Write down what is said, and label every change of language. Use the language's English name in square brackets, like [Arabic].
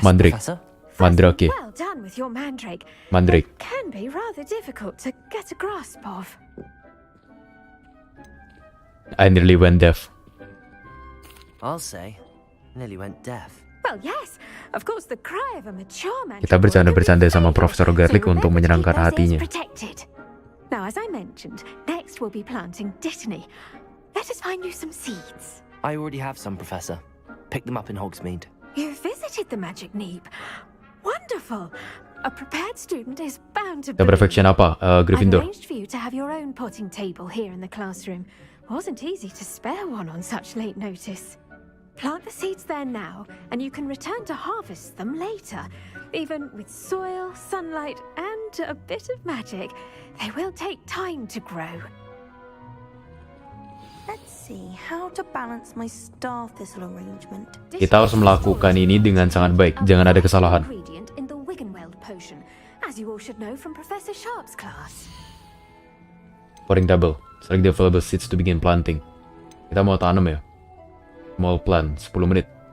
[English] Mandrake. Mandrake. Well done with your mandrake. Mandrake. It can be rather difficult to get a grasp of. I nearly went deaf. I'll say, nearly went deaf. Well, yes. Of course, the cry of a mature mandrake. [Indonesian] Kita bercanda-bercanda sama Profesor Garlick untuk menyenangkan hatinya. [English] Now, as I mentioned, next we'll be planting dittany. Let us find you some seeds. I already have some, Professor. Pick them up in Hogsmeade. You visited the Magic Neep. Wonderful. A prepared student is bound to [Indonesian] Kita berfaction apa? Gryffindor. [English] I've arranged for you to have your own potting table here in the classroom. Wasn't easy to spare one on such late notice. Plant the seeds there now, and you can return to harvest them later. Even with soil, sunlight, and a bit of magic, they will take time to grow. Let's see how to balance my star thistle arrangement. [Indonesian] Kita harus melakukan ini dengan sangat baik, jangan ada kesalahan. [English] Ingredient in the Wiggenweld potion, as you all should know from Professor Sharp's class. Pouring table. Select the available seeds to begin planting. [Indonesian] Kita mau tanam ya. [English] Small plant, [Indonesian] 10 menit.